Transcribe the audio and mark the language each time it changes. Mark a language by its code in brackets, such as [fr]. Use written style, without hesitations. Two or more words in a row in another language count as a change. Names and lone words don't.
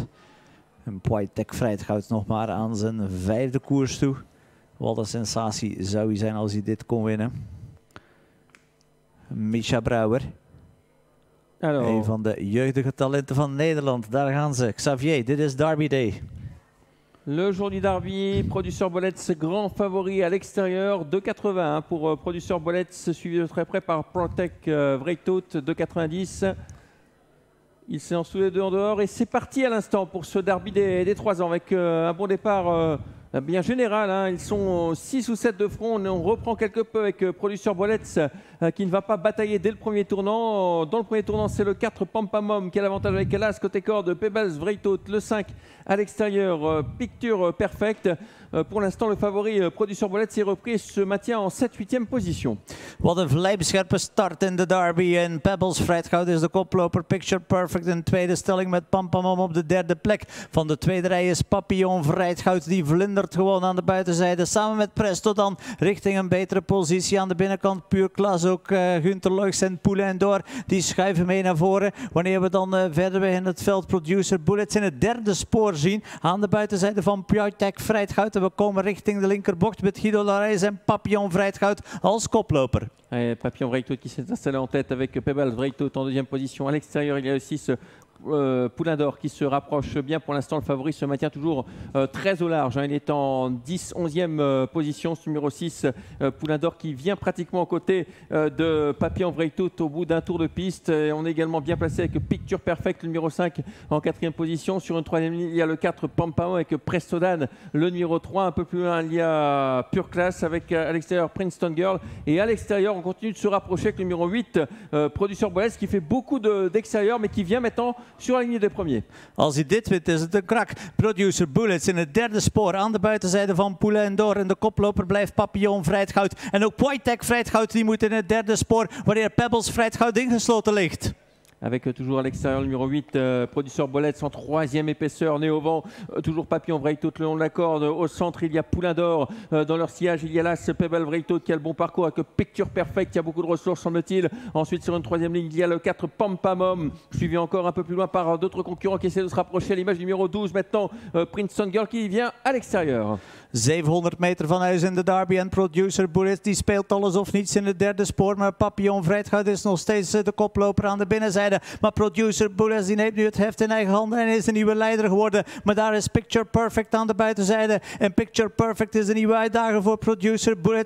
[nl] En Poitek vrijt goud nog maar aan zijn 5e koers toe. Wat een sensatie zou hij zijn als hij dit kon winnen. Misha Brouwer. Alors. Een van de jeugdige talenten van Nederland. Daar gaan ze. Xavier, dit is Derby Day. [fr] Le jour du Derby, Producteur Bolets grand favori à l'extérieur, 2,80 pour Producteur Bolets, suivi de très près par Protec Vreitot, 2,90. Ils s'élancent tous les deux en dehors et c'est parti à l'instant pour ce Derby des 3 ans avec un bon départ bien général. Hein. Ils sont 6 ou 7 de front. On reprend quelque peu avec Producteur Bolets qui ne va pas batailler dès le premier tournant. Dans le premier tournant, c'est le 4 Pampamom qui a l'avantage avec Alas côté corde, Pebbles Vreitot, le 5 à l'extérieur, Picture Perfect. Pour l'instant, le favori Producteur Bolets est repris, se maintient en 7e-8e position. [nl] Wat een vlijmscherpe start in de Derby. En Pebbles Vrijtgoud is de koploper. Picture Perfect in tweede stelling met Pampamom op de 3e plek. Van de tweede rij is Papillon Vrijtgoud. Die vlindert gewoon aan de buitenzijde. Samen met Presto dan richting een betere positie aan de binnenkant. Puur klas ook Gunther Loix en Poulain d'Or. Die schuiven mee naar voren. Wanneer we dan verder in het veld Producer Bullets in het 3e spoor zien. Aan de buitenzijde van Poitek Vrijtgoud. We komen richting de linkerbocht met Guido Larijs en Papillon Vrijtgoud als koploper. [fr] Papillon Vreitot qui s'est installé en tête avec Pebbles Vreitot en 2e position. À l'extérieur, il y a aussi ce Poulain d'Or qui se rapproche bien. Pour l'instant, le favori se maintient toujours très au large. Hein. Il est en 11e position, ce numéro 6. Poulain d'Or qui vient pratiquement aux côtés de Papillon Vreitot au bout d'un tour de piste. Et on est également bien placé avec Picture Perfect, le numéro 5 en 4e position. Sur une 3e ligne, il y a le 4 Pampamom avec Prestodan, le numéro 3. Un peu plus loin, il y a Pure Class avec à l'extérieur Princeton Girl. Et à l'extérieur, on continue de se rapprocher avec le numéro 8, Producteur Bolets, qui fait beaucoup d'extérieur, mais qui vient maintenant sur la ligne des premiers. [nl] Als hij dit wint is het een krak. Producer Bullets in het 3e spoor aan de buitenzijde van Poulain d'Or. En de koploper blijft Papillon Vrijtgoud. En ook Poitek Vrijtgoud die moet in het 3e spoor wanneer Pebbles Vrijtgoud ingesloten ligt. [fr] Avec toujours à l'extérieur le numéro 8, Producteur Bolets en 3e épaisseur, né au vent, toujours Papillon Vreitot le long de la corde. Au centre, il y a Poulain d'Or. Dans leur sillage, il y a là ce Pebble Vreitot qui a le bon parcours avec Picture Perfect, qui a beaucoup de ressources, semble-t-il. Ensuite, sur une 3e ligne, il y a le 4 Pampamom, suivi encore un peu plus loin par d'autres concurrents qui essaient de se rapprocher. À l'image du numéro 12, maintenant, Princeton Girl qui vient à l'extérieur. [nl] 700 meter van huis in de Derby en Producer Bullets die speelt alles of niets in het 3e spoor. Maar Papillon Vrijtgoud is nog steeds de koploper aan de binnenzijde. Maar Producer Bullets die neemt nu het heft in eigen handen en is de nieuwe leider geworden. Maar daar is Picture Perfect aan de buitenzijde. En Picture Perfect is de nieuwe uitdager voor Producer Bullets.